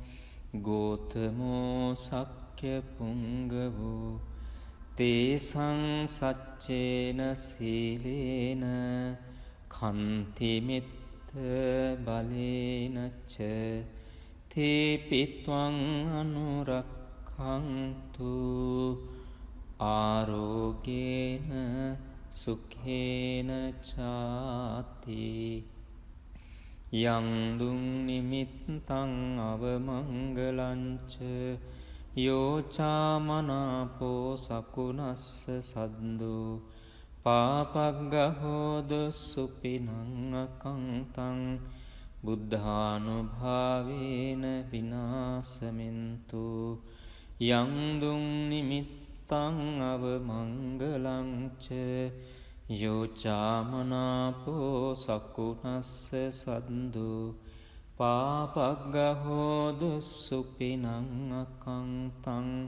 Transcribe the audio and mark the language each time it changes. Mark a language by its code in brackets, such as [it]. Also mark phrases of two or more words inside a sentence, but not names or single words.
[pi] ගෝතමෝ සක්්‍ය පුංගවෝ තේසං සච්චේන සීලේන කන්තිමිත්ත බලේනච්ච තේපිත්වං අනුරක්ඛන්තු ආරෝගේන සුඛේන චාති යං දුං නිමිත්තං අවමංගලං ච යෝචාමනාපෝ සකුණස්ස සද්දෝ පාපග්ගහෝද සුපිනං අකංතං බුද්ධානුභාවේන විනාශමෙන්තු යං දුං නිමිත්තං අවමංගලං ච යෝචාමනාපෝ සකුණස්ස සද්දෝ පාපග්ගහෝදු සුපිනං අකංතං